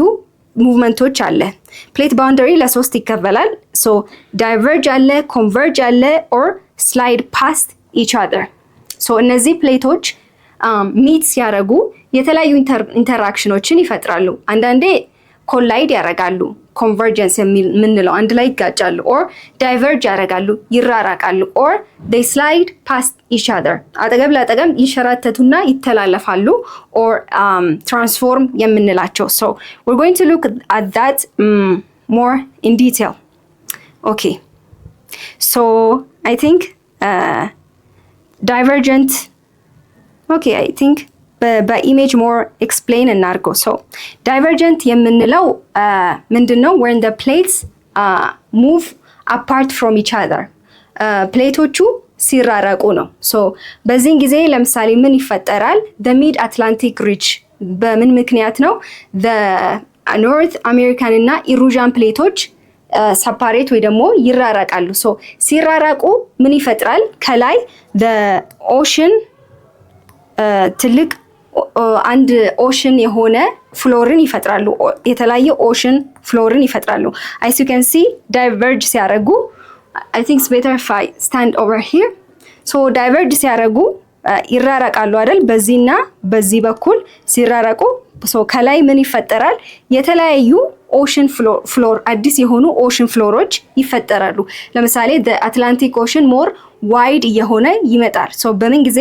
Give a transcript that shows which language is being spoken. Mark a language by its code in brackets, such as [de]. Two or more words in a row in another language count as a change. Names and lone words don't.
[am] ሙቭመንቶች አለ። ፕሌት ባውንደሪ ለሶስት ይከፈላል። ሶ ዳይቨርጅ አለ፣ ኮንቨርጅ አለ [en] or slide past each other። [am] ሶ እነዚህ ፕሌቶች ሚት ሲያደርጉ የተለያዩ ኢንተራክሽኖችን ይፈጥራሉ። አንዳንዴ ኮላይድ ያደርጋሉ፣ ኮንቨርጀንስ የምንለው አንድ ላይ ይጋጫሉ፣ ኦር ዳይቨርጅ ያደርጋሉ፣ ይራራቃሉ፣ ኦር [en] they slide past each other [am] አጠገብ ለአጠገብ ይሸራተቱና ይተላለፋሉ፣ ኦር ትራንስፎርም የምንላቸው። [en] so we're going to look at that more in detail. okay so I think divergent okay I think በኢሜጅ more explain እናድርገው። so divergent [am] የምንለው ምንድነው? [en] when the plates move apart from each other [am] ፕሌቶቹ ሲራራቁ ነው። ሶ በዚህን ጊዜ ለምሳሌ ምን ይፈጠራል? the mid atlantic ridge በምን ምክንያት ነው? [en] the north american [am] እና ኢሩዥን ፕሌቶች ሰፓሬት ወይ ደግሞ ይራራቃሉ። ሶ ሲራራቁ ምን ይፈጥራል? [en] ከላይ the ocean [am] ትልቅ አንድ ኦሽን የሆነ ፍሎርን ይፈጥራሉ፣ የተለያየ ኦሽን ፍሎርን ይፈጥራሉ። [en] as you can see diverge ሲያደርጉ I think it's better if I stand over here. so diverge [am] ሲያደርጉ ይራራቃሉ አይደል? በዚህና በዚህ በኩል ሲራራቁ ከላይ ምን ይፈጠራል? የተለያዩ [en] ocean floor [am] አዲስ የሆኑ ኦሽን ፍሎሮች ይፈጠራሉ። ለምሳሌ አትላንቲክ ኦሽን [en] more wide [am] እየሆነ ይመጣል። በምን ጊዜ?